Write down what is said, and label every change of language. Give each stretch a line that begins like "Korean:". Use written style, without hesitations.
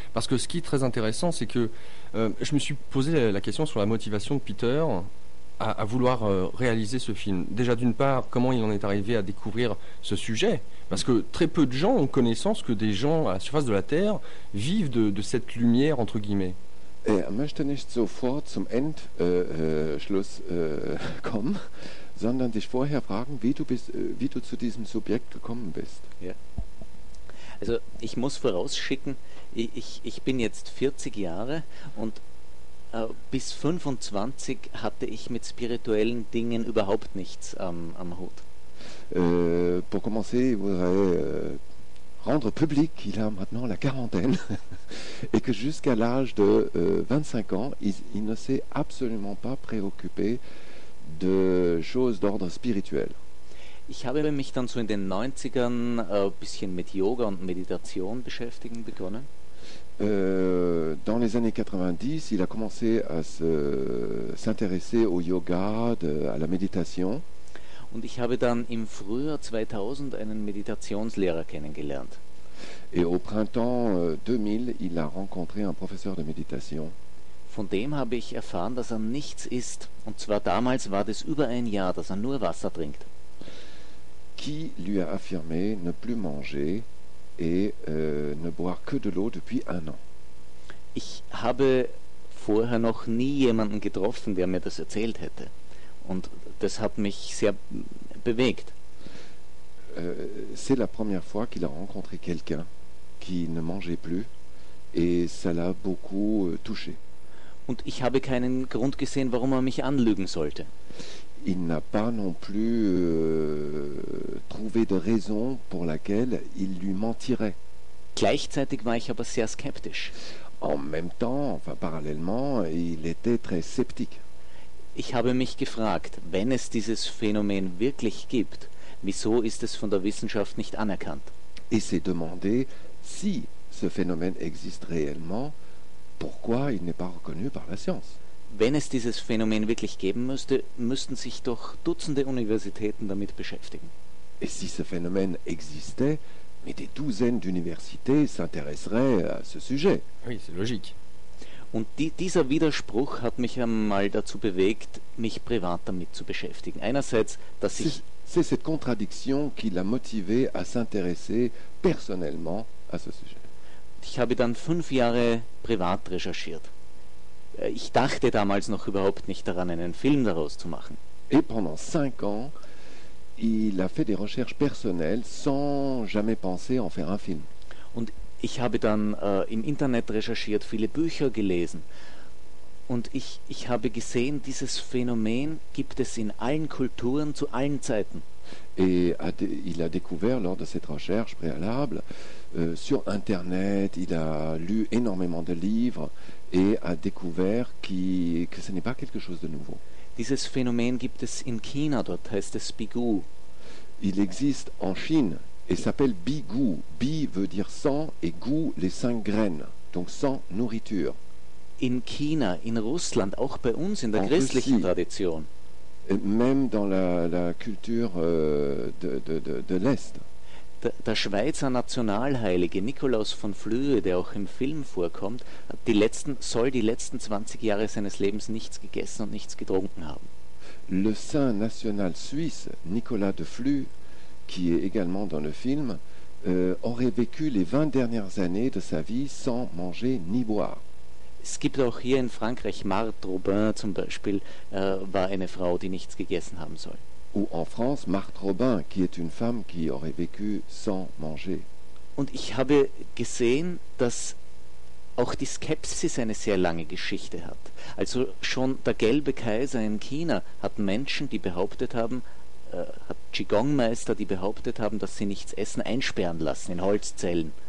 French: Parce que ce qui est très intéressant, c'est que je me suis posé la question sur la motivation de Peter à vouloir réaliser ce film. Déjà, d'une part, comment il en est arrivé à découvrir ce sujet ? Parce que très peu de gens ont connaissance que des gens à la surface de la Terre vivent de cette lumière, entre guillemets.
German: Er möchte nicht sofort zum Endschluss kommen, sondern dich vorher fragen, wie du zu diesem Subjekt gekommen bist. Ja. Also ich muss vorausschicken, ich bin jetzt 40 Jahre und bis 25 hatte ich mit spirituellen Dingen überhaupt nichts am Hut.
French: Pour commencer,
German: ich
French: voudrais rendre public qu'il a maintenant la quarantaine et que jusqu'à l'âge de 25 ans, il ne s'est absolument pas préoccupé de choses d'ordre spirituel.
German: Ich habe mich dann so in den 90ern bisschen mit Yoga und Meditation beschäftigen begonnen.
French: Dans les années 90, il a commencé à s'intéresser au yoga, à la méditation.
German: Und ich habe dann im Frühjahr 2000 einen Meditationslehrer kennengelernt.
French: Et au printemps 2000, il a rencontré un professeur de méditation.
German: Von dem habe ich erfahren, dass er nichts isst. Und zwar damals war das über ein Jahr, dass er nur Wasser trinkt.
French: Qui lui a affirmé ne plus manger et ne boire que de l'eau depuis un an.
German: Ich habe vorher noch nie jemanden getroffen, der mir das erzählt hätte. Und das hat mich sehr bewegt.
French: C'est la première fois qu'il a rencontré quelqu'un qui ne mangeait plus et ça l'a beaucoup touché.
German: Und ich habe keinen Grund gesehen, warum er mich anlügen sollte.
French: Il n'a pas non plus trouvé de raison pour laquelle il lui mentirait.
German: Gleichzeitig war ich aber sehr skeptisch.
French: En même temps, enfin parallèlement, il était très sceptique.
German: Ich habe mich gefragt, wenn es dieses Phänomen wirklich gibt, wieso ist es von der Wissenschaft nicht anerkannt?
French: Et s'est demandé si ce phénomène existe réellement, pourquoi il n'est pas reconnu par la science?
German: Wenn es dieses Phänomen wirklich geben müsste, müssten sich doch Dutzende Universitäten damit beschäftigen.
French: Et si ce phénomène existait, mais des douzaines d'universités s'intéresseraient à ce sujet. Oui, c'est logique.
German: Und dieser Widerspruch hat mich einmal dazu bewegt, mich privat damit zu beschäftigen. Einerseits, dass ich...
French: C'est cette contradiction qui l'a motivé à s'intéresser personnellement à ce sujet.
German: Ich habe dann 5 Jahre privat recherchiert. Ich dachte damals noch überhaupt nicht daran, einen Film daraus zu machen.
French: Et pendant 5 ans, il a fait des recherches personnelles sans jamais penser en faire un film.
German: Und ich habe dann im Internet recherchiert, viele Bücher gelesen. Und ich habe gesehen, dieses Phänomen gibt es in allen Kulturen zu allen Zeiten.
French: Et il a découvert lors de cette recherche préalable sur Internet, il a lu énormément de livres et a découvert que ce n'est pas quelque chose de nouveau.
German: Dieses Phänomen gibt es in China, dort heißt es Bigu.
French: Il existe en Chine et s'appelle Bigu. Bi veut dire sang et gu, les 5 graines, donc sang, nourriture.
German: In China, in Russland, auch bei uns in der christlichen Tradition.
French: Même dans la culture de l'Est.
German: Der Schweizer Nationalheilige Nikolaus von Flüe, der auch im Film vorkommt, soll die letzten 20 Jahre seines Lebens nichts gegessen und nichts getrunken haben.
French: Le saint national suisse Nicolas de Flüe, qui est également dans le film, aurait vécu les 20 dernières années de sa vie sans manger ni boire.
German: Es gibt auch hier in Frankreich, Marthe Robin zum Beispiel, war eine Frau, die nichts gegessen haben soll.
French: Ou en France, Marthe Robin, qui est une femme qui aurait vécu sans manger.
German: Und ich habe gesehen, dass auch die Skepsis eine sehr lange Geschichte hat. Also schon der gelbe Kaiser in China hat Menschen, die behauptet haben, hat Qigong-Meister, die behauptet haben, dass sie nichts essen, einsperren lassen in Holzzellen.